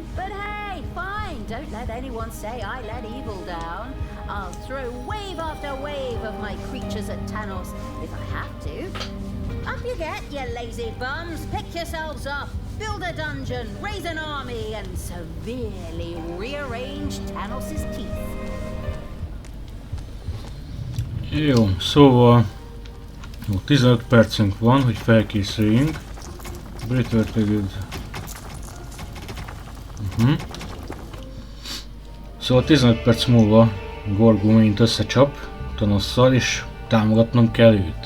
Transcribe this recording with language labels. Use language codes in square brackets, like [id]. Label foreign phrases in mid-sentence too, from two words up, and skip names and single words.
[en] But hey, fine, don't let anyone say I let evil down. I'll throw wave after wave of my creatures at Tanos if I have to. Up you get, you lazy bums. Pick yourselves up, build a dungeon, raise an army, and severely rearrange Tanos's teeth. [hu] Jó, szóval 15 percünk van, hogy felkészüljünk. Pretöltőd. Szóval 15 perc múlva Gorgu mint összecsap Tanosszal, és támogatnom kell őt.